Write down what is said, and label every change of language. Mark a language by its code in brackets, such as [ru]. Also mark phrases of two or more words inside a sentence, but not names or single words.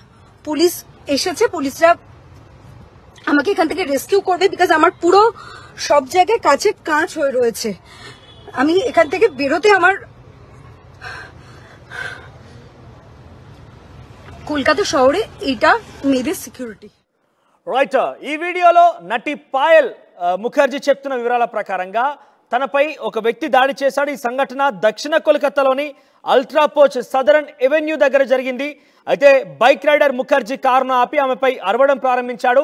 [bn] পুলিশ এসেছে, পুলিশরা আমাকে এখান থেকে রেস্কিউ করবে বিকজ আমার পুরো সব জায়গায় কাঁচ হয়ে রয়েছে। আমি এখান থেকে বেরোতে আমার কলকাতা শহরে এটা মেয়েদের সিকিউরিటీ [te] రైట్. ఈ వీడియోలో నటి పాయల్ ముఖర్జీ చెప్తున్న వివరాల ప్రకారంగా తనపై ఒక వ్యక్తి దాడి చేశాడు. ఈ సంఘటన దక్షిణ కోల్కతాలోని అల్ట్రాపోచ్ సదరన్ ఎవెన్యూ దగ్గర జరిగింది. అయితే [en] bike rider [te] ముఖర్జీ కారును ఆపి ఆమెపై అరవడం ప్రారంభించాడు.